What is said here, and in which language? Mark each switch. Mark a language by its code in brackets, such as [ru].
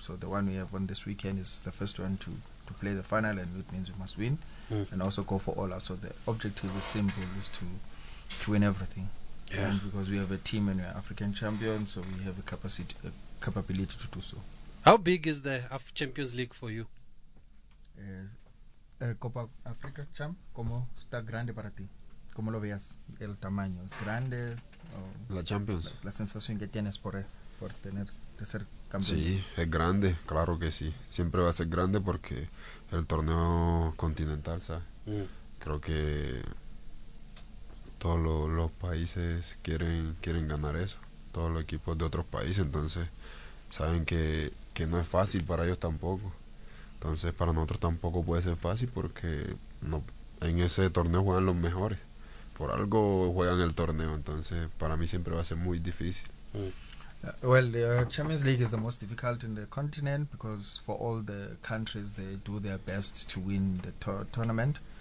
[en] So the one we have won this weekend is the first one to play the final, and it means we must win and also go for all out. So the objective is simple, is to win everything. And because we have a team and we are African champions, so we have a capability to do so. How big is the AF Champions League for you? [es] Copa África, champ, ¿cómo está grande para ti? ¿Cómo lo veas? ¿El tamaño es grande o La Champions. la sensación que tienes por tener de ser campeón? Sí, es grande, claro que sí. Siempre va a ser grande porque el torneo continental, ¿sabes? Creo que todos los países quieren ganar eso. Todos los equipos de otros países, entonces saben que no es fácil para ellos tampoco. Entonces para nosotros tampoco puede ser fácil porque no, en ese torneo juegan los mejores. Por algo juegan el torneo, entonces para mí siempre va a ser muy difícil. [en] Well, the Champions League is the most difficult in the continent because for all the countries they do their best to win the tournament.